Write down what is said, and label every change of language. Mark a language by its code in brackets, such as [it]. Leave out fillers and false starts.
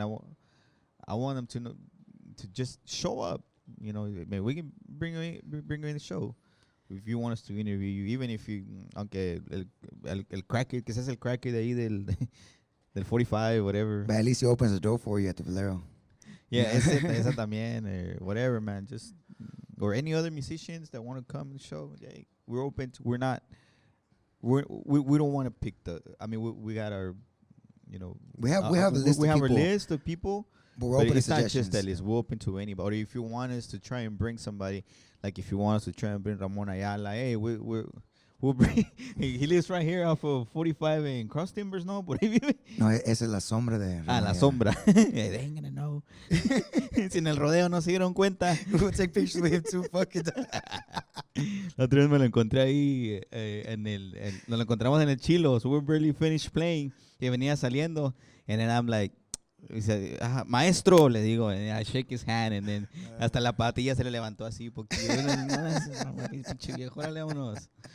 [en] I want them to know, to just show up. Man, we can bring you in the show. If you want us to interview you, even if you, [es] aunque el cracker, que seas el cracker de ahí del 45, [en] whatever. But at least he opens the door for you at the Valero. Yeah, [es] esa también, [en] or whatever, man. Just, or any other musicians that want to come and show. Yeah, we're open to. We don't want to pick we got our, we have a list. We have people, a list of people. But we're open to it's not suggestions. just that list. We're open to anybody. If you want us to try and bring somebody, like if you want us to try and bring Ramon Ayala, hey, we'll bring. He lives right here off of 45 in Cross Timbers, no? [es] No, esa es la sombra de. La sombra. [en] They ain't gonna know. [es] Si en el rodeo no se dieron cuenta. [en] We'll take pictures with him too. Fuck it. [es] La otra vez me lo encontré ahí nos lo encontramos en el Chilo, [en] so we're barely finished playing. [es] Y venía saliendo, [en] and then I'm like. [es] Dice, maestro, le digo, [en] and I shake his hand, [es] and then hasta la patilla se le levantó así, porque pinche viejo, órale, vámonos.